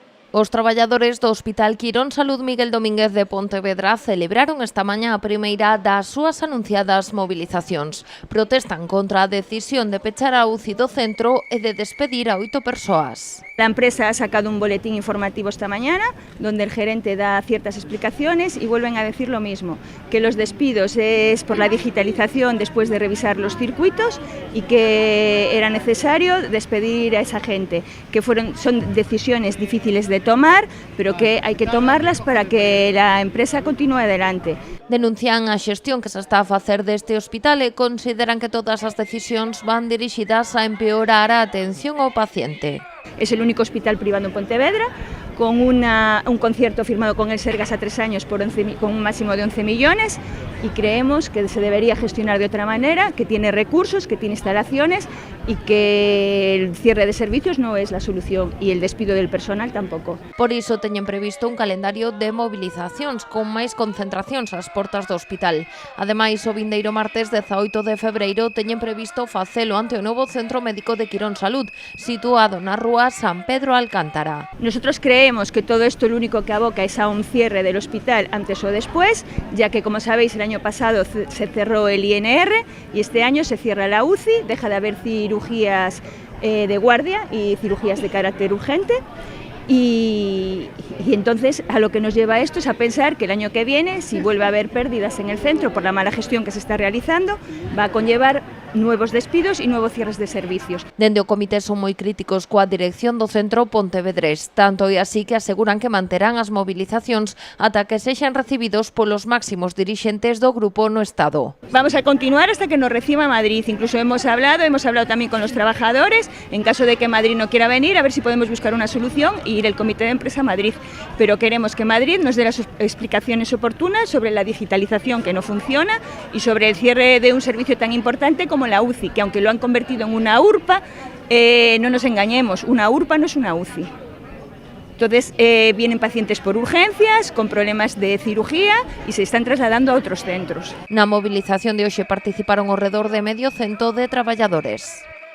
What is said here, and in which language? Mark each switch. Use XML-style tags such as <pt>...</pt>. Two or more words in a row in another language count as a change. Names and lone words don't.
<gl>Os traballadores do Hospital Quirón Salud Miguel Domínguez de Pontevedra celebraron esta mañá a primeira das súas anunciadas movilizacións. Protestan contra a decisión de pechar a UCI do centro e de despedir a 8 persoas.</gl> <es>La empresa ha sacado un boletín informativo esta mañana donde el gerente da ciertas explicaciones y vuelven a decir lo mismo, que los despidos es por la digitalización después de revisar los circuitos y que era necesario despedir a esa gente, que son decisiones difíciles de tomar, pero que hay que tomarlas para que la empresa continúe adelante.</es> <gl>Denuncian a xestión que se está a facer deste hospital e consideran que todas as decisións van dirixidas a empeorar a atención ao paciente.</gl> <es>Es el único hospital privado en Pontevedra, con un concierto firmado con el Sergas a 3 años con un máximo de 11 millones y creemos que se debería gestionar de otra manera, que tiene recursos, que tiene instalaciones y que el cierre de servicios no es la solución y el despido del personal tampoco.</es> <gl>Por iso teñen previsto un calendario de movilizacións con máis concentracións ás portas do hospital. Ademais, o vindeiro martes 18 de febreiro teñen previsto facelo ante o novo Centro Médico de Quirón Salud, situado na rúa San Pedro Alcántara.</gl> <es>Nosotros creemos que todo esto lo único que aboca es a un cierre del hospital antes o después, ya que, como sabéis, el año pasado se cerró el INR y este año se cierra la UCI, deja de haber cirugías de guardia y cirugías de carácter urgente. Y entonces a lo que nos lleva esto es a pensar que el año que viene, si vuelve a haber pérdidas en el centro por la mala gestión que se está realizando, va a conllevar nuevos despidos e nuevos cierres de servicios.</es> <gl>Dende o comité son moi críticos coa dirección do centro pontevedrés, tanto e así que aseguran que manterán as movilizacións ata que sexan recibidos polos máximos dirixentes do grupo no Estado.</gl> <es>Vamos a continuar hasta que nos reciba Madrid, incluso hemos hablado también con los trabajadores, en caso de que Madrid no quiera venir, a ver si podemos buscar una solución e ir el comité de empresa a Madrid, pero queremos que Madrid nos dé las explicaciones oportunas sobre la digitalización que no funciona y sobre el cierre de un servicio tan importante como la UCI, que aunque lo han convertido en una URPA, no nos engañemos, una URPA no es una UCI. Entonces vienen pacientes por urgencias, con problemas de cirugía y se están trasladando a otros centros.</es> <gl>Na movilización de hoxe participaron ao redor de medio cento de traballadores.</gl>